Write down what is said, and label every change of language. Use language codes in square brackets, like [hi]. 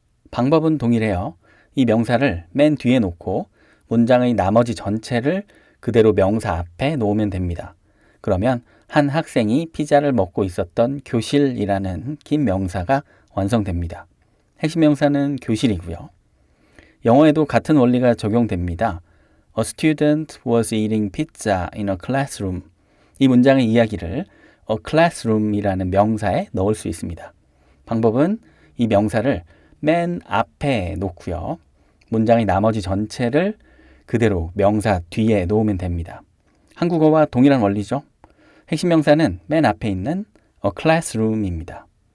[ko] 방법은 동일해요. 이 명사를 맨 뒤에 놓고 문장의 나머지 전체를 그대로 명사 앞에 놓으면 됩니다. 그러면 한 학생이 피자를 먹고 있었던 교실이라는 긴 명사가 완성됩니다. 핵심 명사는 교실이고요. 영어에도 같은 원리가 적용됩니다. [en] A student was eating pizza in a classroom. [ko] 이 문장의 이야기를 a classroom이라는 명사에 넣을 수 있습니다. 방법은 이 명사를 맨 앞에 놓고요. 문장의 나머지 전체를 그대로 명사 뒤에 놓으면 됩니다. 한국어와 동일한 원리죠. 핵심 명사는 맨 앞에 있는 a classroom입니다.